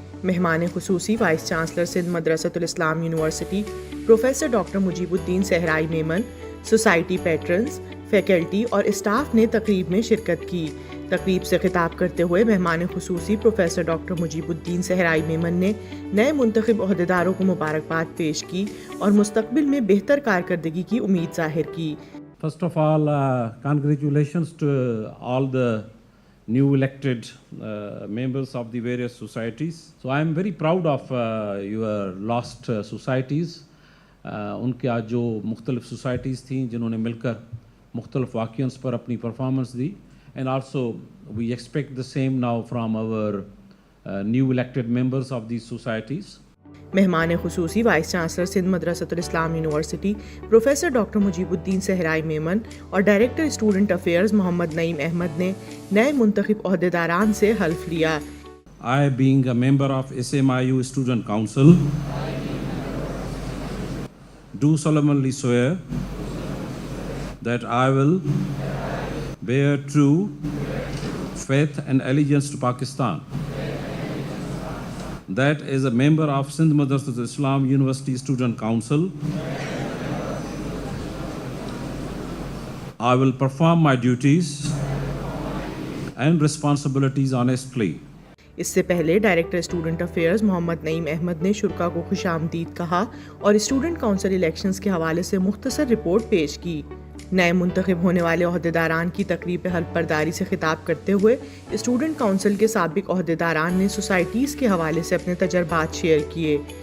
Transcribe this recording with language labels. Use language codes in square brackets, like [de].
[ur] مہمان خصوصی vice chancellor Sindh مدرسۃ الاسلام یونیورسٹی پروفیسر ڈاکٹر مجیب الدین صحرائی میمن، سوسائٹی پیٹرنز، فیکلٹی اور اسٹاف نے تقریب میں شرکت کی. تقریب سے خطاب کرتے ہوئے مہمان خصوصی پروفیسر ڈاکٹر مجیب الدین صحرائی میمن نے نئے منتخب عہدیداروں کو مبارکباد پیش کی اور مستقبل میں بہتر کارکردگی کی امید ظاہر کی. [en] First of all, congratulations to all the new elected members of the various societies. So I am very proud of your lost societies. [ur] ان کے آج جو مختلف societies تھیں جنہوں نے مل کر مختلف واقعوں پر اپنی performance the. [en] And also we expect the same now from our new elected members of these societies. [ur] مہمان خصوصی وائس چانسلر سندھ مدرسۃ الاسلام یونیورسٹی پروفیسر ڈاکٹر مجیب الدین صحرائی میمن اور ڈائریکٹر اسٹوڈنٹ افیئرز محمد نعیم احمد نے نئے منتخب عہدیداران سے حلف لیا. [en] I, being a member of SMIU Student Council, do solemnly swear that I will bear true faith and allegiance to Pakistan, that as a member of Sindh Madressatul Islam University Student Council, I will perform my duties and responsibilities honestly. [ur] اس سے پہلے director student affairs محمد نعیم احمد نے شرکا کو خوش آمدید کہا اور student council elections کے حوالے سے مختصر رپورٹ پیش کی. نئے منتخب ہونے والے عہدیداران کی تقریب حلف برداری سے خطاب کرتے ہوئے اسٹوڈنٹ کونسل کے سابق عہدیداران نے سوسائٹیز کے حوالے سے اپنے تجربات شیئر کیے.